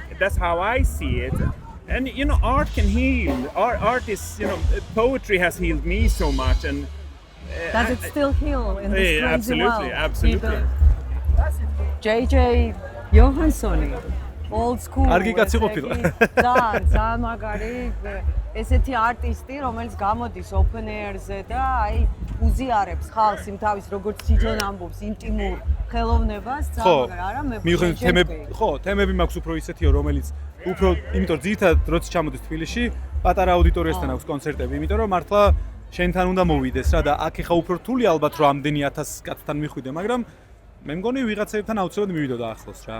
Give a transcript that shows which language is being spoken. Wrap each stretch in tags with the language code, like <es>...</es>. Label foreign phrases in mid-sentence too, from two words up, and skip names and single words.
<en>That's how I see it. And you know, art can heal. Art is, you know, poetry has healed me so much, and Does it still heal in this crazy absolutely, world? absolutely. JJ Johanssoni. Old school.</en> <ka>კარგი კაცი ყოფილა. ძალიან მაგარი ესეთი არტისტი, რომელიც გამოდის</ka> <en>open air-</en> <ka>ზე და აი უზიარებს ხალხს იმ თავის როგორც სიჯონ ამბობს ინტიმურ ხელოვნებას, ძალიან მაგარი არა მე. მიუხედავად თემები, ხო, თემები მაქვს უფრო ისეთიო, რომელიც უფრო, იმიტომ ძირითადად როცა ჩამოდის თბილისში, პატარა აუდიტორიასთან აქვს კონცერტები, იმიტომ რომ მართლა შენთან უნდა მოვიდეს რა და აქ ეხა უფრო რთული ალბათ რომ ამდენი 1000 კაცთან მიხვიდე, მაგრამ მე მგონი ვიღაცებთან აუცილებლად მივიდოდა ახლოს რა.</ka>